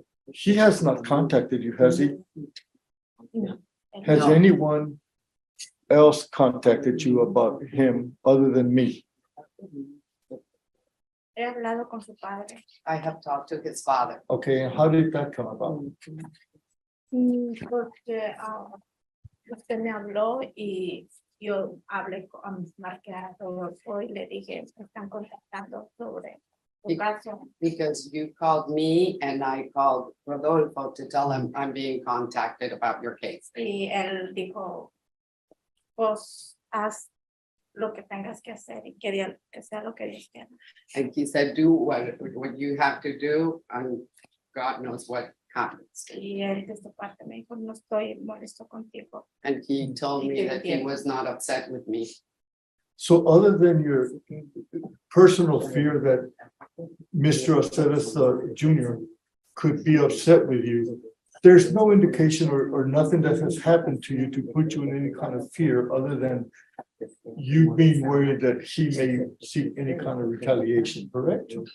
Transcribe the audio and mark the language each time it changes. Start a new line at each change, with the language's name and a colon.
English: He has not contacted you, has he? No. Has No. anyone else contacted you about him other than me?
Spanish: He hablado con su padre.
English: I have talked to his father Okay, and how did that come about?
Spanish: Porque usted me habló y yo hablé con marqué a Rodolfo y le dije, me están contactando sobre tu Sí. caso.
English: because you called me and I called Rodolfo to tell him I'm being contacted about your case.
Spanish: Y él dijo, pues haz lo que tengas que hacer y que sea lo que Dios quiera.
English: And he said, do what you have to do, and God knows what happens.
Spanish: Y él de su parte me dijo, no estoy molesto contigo.
English: And he told me that he was not upset with me. So other than your personal fear that Mr. Aceves Jr. could be upset with you, there's no indication or nothing that has happened to you to put you in any kind of fear other than you being worried that he may seek any kind of retaliation, correct?